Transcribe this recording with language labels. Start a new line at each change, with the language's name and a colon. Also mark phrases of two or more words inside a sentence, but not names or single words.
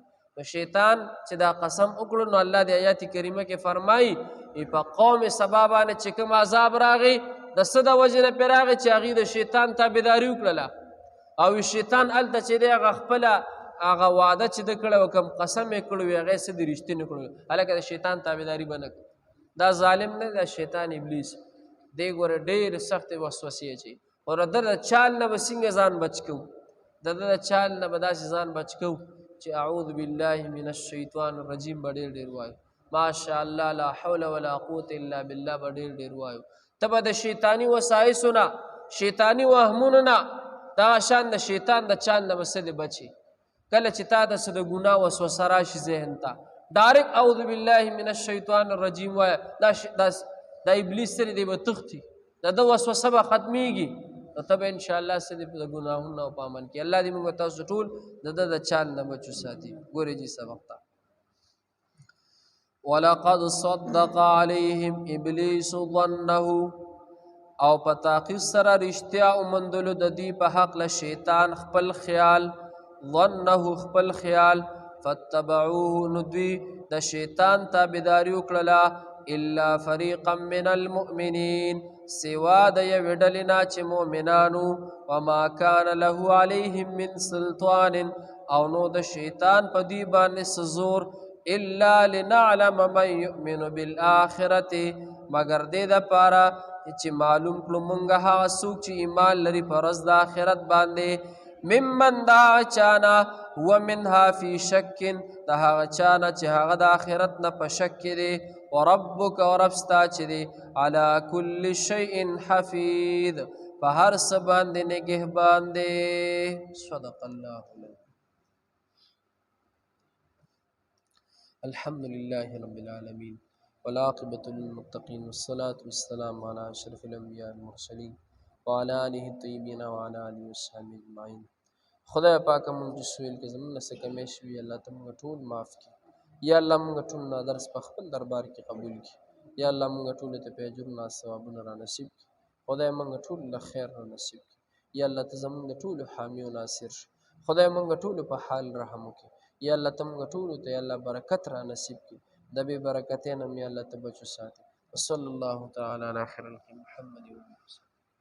Pashto: نو شیطان چې دا قسم وکړو نو الله د آیات کریمه کې فرمایي په قوم سبا باندې چې کوم عذاب راغی د څه د وجې نه پرې راغی چې هغې د شیطان تابعداري وکړله او شیطان هلته چې دی هغه خپله هغه وعده چې ده کړی و کوم قسم یې کړی وي هغه یې څه دي رښتینې کړی هلکه د شیطان تابعداري به نه کړي. دا ظالم نه دا شیطان ابلیس دی ګوره ډېرې سختې وسوسې اچوي او د ده د چال نه به څنګه ځان بچ کوو، د ده د چال نه به داسې ځان بچ کوو چې
Arabic: اعوذ بالله من الشیطان الرجیم
Pashto: به ډېر وایو،
Arabic: ماشاء الله لا حول ولا قوة الا بالله
Pashto: به ډېر وایو. ته به د شیطاني وسایسو نه شیطاني وهمونو نه دغه شان د شیطان د چال نه به څه دی بچي. کله چې تا ته څه د ګناه وسوسه راشي ذهن ته ډایرکټ
Arabic: اعوذ بالله من الشیطان الرجیم
Pashto: وایه دا ابلیس سره دی به تښتي، د ده وسوسه به ختمیږي نو ته به انشاءالله څه دی د ګناهونو او په امن کې. الله دې موږ تاسو ټول د ده د چال نه بچو ساتي. ګورې جي سبق ته
Arabic: ولقد صدق عليهم ابلیس ظنه
Pashto: او په تحقیق سره رښتیا ومندلو د دې په حق له شیطان خپل خیال ظنه خپل خیال فاتبعوه نو دوی د شیطان تابعداري وکړله
Arabic: الا فریقا من المؤمنین
Pashto: سوا د یوې ډلې نه چې مؤمنانو
Arabic: وما کان له علیهم من
Pashto: سلطان او نو د شیطان په دوی باندې څه زور
Arabic: الا لنعلم من یؤمن بالآخرة
Pashto: مگر دې دپاره چې معلوم کړو موږ هغه څوک چې ایمان لري په ورځ د آخرت باندې ممن دا چانا
Arabic: هو منها فی شک
Pashto: دا هغه چانا چې هغه د آخرت نه په شک کې دی وربک ورب ستا چې دی
Arabic: علی کل شیء حفیظ
Pashto: په هر څه باندې نگهبان دی.
Arabic: صدق الله الحمد لله رب العالمین والعاقبة للمتقین والصلاة والسلام علی اشرف الانبیاء والمرسلین وعلى آله الطیبین وعلى آله وصحبه اجمعین.
Pashto: خدای پاکه مونږ سویل کې زموږ نه څه کمی شوي الله ته مونږ ټول معاف کړي. یا الله مونږ ټول دا درس په خپل دربار کې قبول کړي. یا الله مونږ ټولو ته په اجرونه ثوابونه را نصیب کړي. خدای مونږ ټول له خیر را نصیب کړي. یا الله ته زمونږ د ټولو حامی او ناصر شي خدای مونږ ټولو په حال رحم وکړي یا الله ته مونږ ټولو ته یا الله برکت را نصیب کړي د بې برکتۍ نه مې الله ته بچو ساتي
Arabic: وصلی الله تعالی علی خیر الخلق محمد